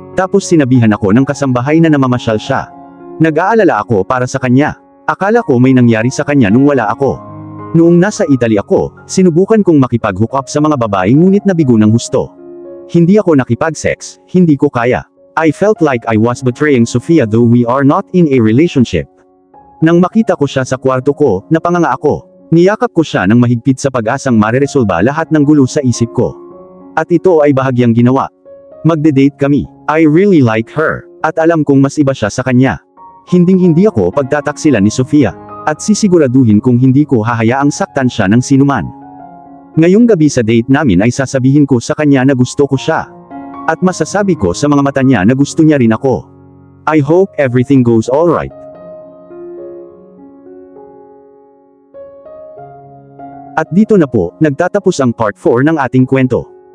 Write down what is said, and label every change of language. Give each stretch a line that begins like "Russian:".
Filipino: Tapos sinabihan ako ng kasambahay na namamasyal siya. Nag-aalala ako para sa kanya. Akala ko may nangyari sa kanya nung wala ako. Noong nasa Italy ako, sinubukan kong makipag-hook up sa mga babae ngunit nabigo ng husto. Hindi ako nakipag-sex, hindi ko kaya.
English: I felt like I was betraying Sofia though we are not in a relationship.
Filipino: Nang makita ko siya sa kwarto ko, napanganga ako. Niyakap ko siya ng mahigpit sa pag-asang mareresolba lahat ng gulo sa isip ko. At ito ay bahagyang ginawa. Magde-date kami.
English: I really like her.
Filipino: At alam kong mas iba siya sa kanya. Hinding-hindi ako pagtataksilan ni Sofia. At sisiguraduhin kong hindi ko hahayaang saktan siya ng sinuman. Ngayong gabi sa date namin ay sasabihin ko sa kanya na gusto ko siya. At masasabi ko sa mga mata niya na gusto niya rin ako.
English: I hope everything goes alright.
Filipino: At dito na po, nagtatapos ang part 4 ng ating kwento.